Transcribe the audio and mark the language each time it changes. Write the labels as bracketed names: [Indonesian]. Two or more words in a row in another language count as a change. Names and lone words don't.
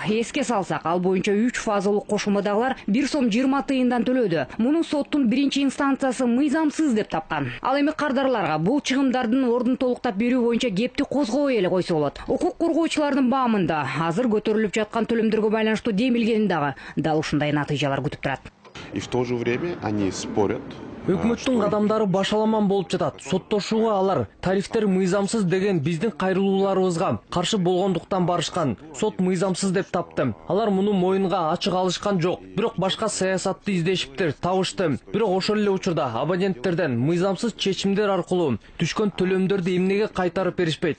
[Kyrgyz] Эске салсак, ал боюнча 3 фазалык кошулмадагылар 1 сом 20 тыйындан төлөдү. Муну соттун биринчи инстанциясы мыйзамсыз деп тапкан. Ал эми кардарларга бул чыгымдардын ордун толуктап берүү боюнча кепти козгобой эле койсо болот. Укук коргоочулардын баамында азыр көтөрүлүп жаткан төлөмдөргө байланыштуу демилгени дагы дал ушундай натыйжалар күтүп турат. [Russian] И в то же время они спорят [Kyrgyz] Өкмөттүн кадамдары башаламан болуп жатат. Соттошууга алар тарифтер мыйзамсыз деген биздин кайрылууларыбызга каршы болгондуктан барышкан. Сот мыйзамсыз деп тапты. Алар муну моюнга ачык алышкан жок. Бирок башка саясатты издешиптир, табышты. Бирок ошол эле учурда абоненттерден мыйзамсыз чечимдер аркылуу түшкөн төлөмдөрдү эмнеге кайтарып беришпейт?